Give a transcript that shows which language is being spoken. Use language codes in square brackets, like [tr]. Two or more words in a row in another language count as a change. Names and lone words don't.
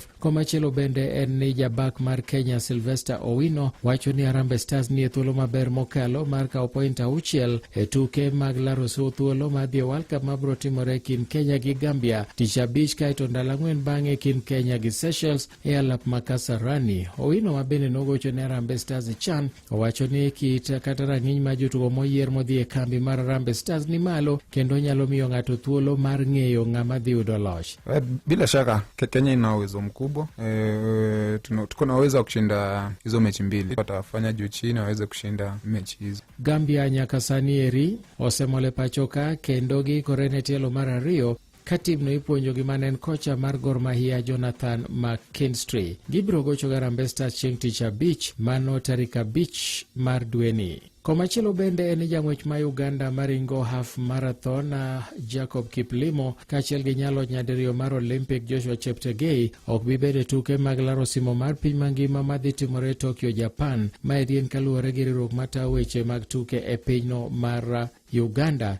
[luo] Komachielo bende en ni jabak mar Kenya Sylvester Owino wacho ni Harambee Stars ni e thuolo maber mokalo mar kawo point 6 e tuke mag laro thuolo madhi e World Cup mabiro timore kin Kenya gi Gambia tich abich kaeto ndalo 4 bang'e kin Kenya gi Seychelles e alap ma Kasarani. Owino ma bende nogocho ne Harambee Stars chan owacho ni kit kata rang'iny ma jotugo moyier modhi e kambi mar Harambee Stars ni malo kendo nyalo miyo ng'ato thuolo mar ng'eyo ng'ama dhi yudo loch. [sw] Bila shaka Kenya ina uwezo mkubwa, tuko na uwezo wa kushinda hizo mechi mbili, watafanya juu chini waweze kushinda mechi hizo. Gambia [luo] nyaka sani eri osemole pachoka kendo gi korene tielo mar ariyo ka timno ipuonjo gi manen kocha mar Gor Mahia Jonathan McKinstry. Gibiro gocho Harambee Stars chieng' tich abich mano tarik 5 mar dweni. Komachielo bende en jang'wech ma Uganda maringo [en] half marathon [luo] Jacob Kiplimo kaachiel gi nyalo nyadiriyo mar Olympic Joshua Cheptegei ok bi bedo e tuke mag laro simo mar piny mangima madhi timore Tokyo, Japan, ma irien kaluwore gi riwruok matayo weche mag tuke e pinyno mar Uganda.